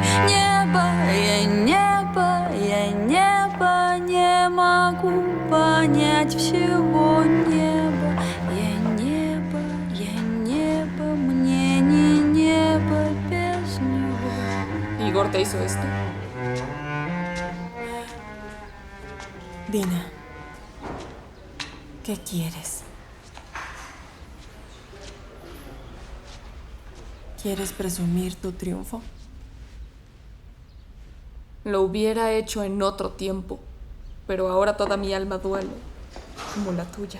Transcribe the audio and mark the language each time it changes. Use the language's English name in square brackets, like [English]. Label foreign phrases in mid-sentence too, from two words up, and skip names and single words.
[Russian] Небо, не могу понять всего. Небо, мне не небо без него. [Spanish] ¿Igor te hizo esto? Dina, ¿qué quieres? ¿Quieres presumir tu triunfo? Lo hubiera hecho en otro tiempo, pero ahora toda mi alma duele, como la tuya.